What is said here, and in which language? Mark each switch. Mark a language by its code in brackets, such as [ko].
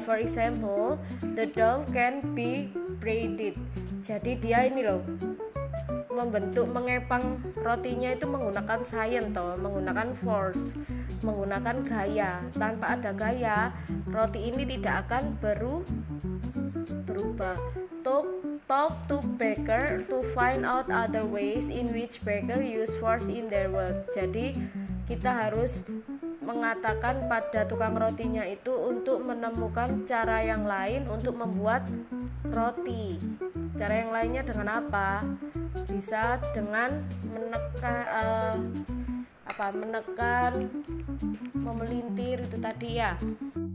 [en] For example, the dough can be braided. [id] Jadi dia ini loh, membentuk, mengepang rotinya itu menggunakan science toh, menggunakan force, menggunakan gaya. Tanpa ada gaya, roti ini tidak akan berubah. [en] Talk to baker to find out other ways in which baker use force in their work. [id] Jadi kita harus mengatakan pada tukang rotinya itu untuk menemukan cara yang lain untuk membuat roti. Cara yang lainnya dengan apa? Bisa dengan menekan, memelintir itu tadi ya.